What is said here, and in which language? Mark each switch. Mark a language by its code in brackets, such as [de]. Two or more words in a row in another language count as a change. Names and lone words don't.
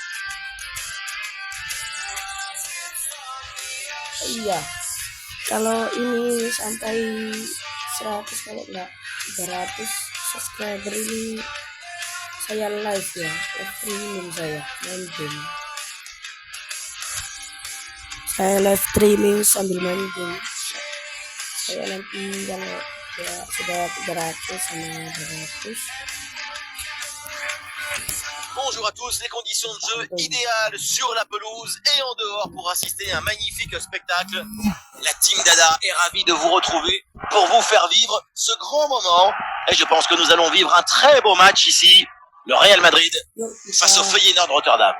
[id] Iya, kalau ini sampai 100, kalau enggak 300 subscriber ini saya live ya, [en] live streaming [id] saya main game. Saya [en] live streaming [id] sambil main game. Saya nanti kalau ya sudah 300 sama 200. [fr] Bonjour à tous, les conditions de jeu idéales sur la pelouse et en dehors pour assister à un magnifique spectacle. La team Dada est ravie de vous retrouver pour vous faire vivre ce grand moment. Et je pense que nous allons vivre un très beau match ici. Le Real Madrid face au Feyenoord Rotterdam.